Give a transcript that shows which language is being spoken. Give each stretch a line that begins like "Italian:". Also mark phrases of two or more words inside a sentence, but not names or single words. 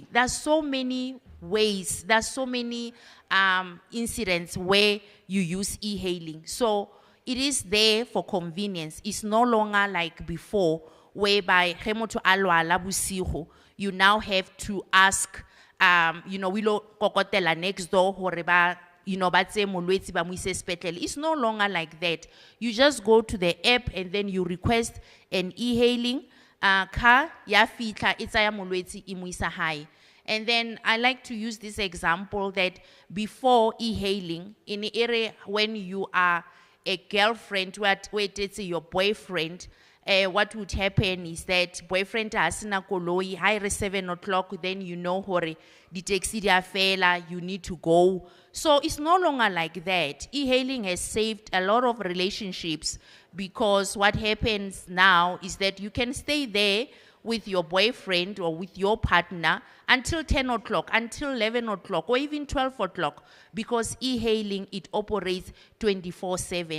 English: There's so many ways, there's so many incidents where you use e-hailing. So it is there for convenience. It's no longer like before, whereby you now have to ask,
Tswana: we lo kokotela
English: next door, but say
Tswana: molwetsi ba mo ise sepetlele.
English: It's no longer like that. You just go to the app and then you request an e-hailing car,
Tswana: ya fitla, e tsaya molwetsi e mo isa hae.
English: And then I like to use this example that before e-hailing, in the area when you are a girlfriend, wait, it's your boyfriend, what would happen is that boyfriend has
Tswana: na koloi,
English: high 7 o'clock, then you know hore, the taxi
Tswana: dia fela,
English: you need to go. So it's no longer like that. E-hailing has saved a lot of relationships because what happens now is that you can stay there with your boyfriend or with your partner until 10 o'clock, until 11 o'clock, or even 12 o'clock, because e-hailing, it operates 24/7.